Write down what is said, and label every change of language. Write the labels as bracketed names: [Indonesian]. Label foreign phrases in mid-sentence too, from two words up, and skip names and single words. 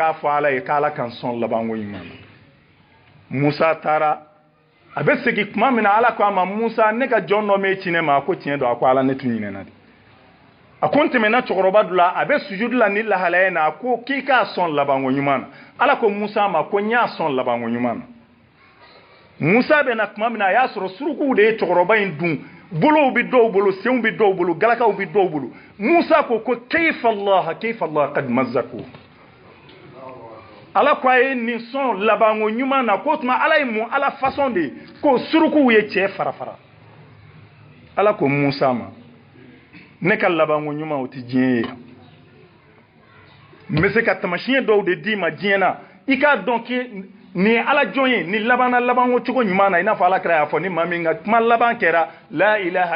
[Bambara] k'a fɔ ala ye k'ala kan sɔn labanko ɲuman na musa taara a bɛ segin tuma min na ala ko a ma musa ne ka jɔn dɔ m'e ci ne ma a ko tiɲɛ don a ko ala ne tun ɲinɛna de a ko n tɛmɛna cɛkɔrɔba dɔ la a bɛ sujudi la ni lahalaya na a ko k'i k'a sɔn labanko ɲuman na ala ko musa ma ko n y'a sɔn labanko ɲuman na musa bɛ na tuma min na a y'a sɔrɔ surukuw de ye cɛkɔrɔba in dun bolow bɛ dɔw bolo senw bɛ dɔw bolo galakaw bɛ dɔw bolo musa ko [Arabic] كيف الله قد مزقه [Bambara] ala ko a ye nin sɔn labanko ɲuman na ko tuma ala ye mun ala fasɔn de ye k'o surukuw ye cɛ fara fara ala ko musa ma ne ka labanko ɲuman o tɛ diɲɛ ye n bɛ se ka tamasiyɛn dɔw de d'i ma diɲɛ na i k'a dɔn k'i nin ye ala jɔn ye nin labanna labanko cogo ɲuman na i n'a fɔ ala kira y'a fɔ ni maa min ka kuma laban kɛra [Arabic] لا إله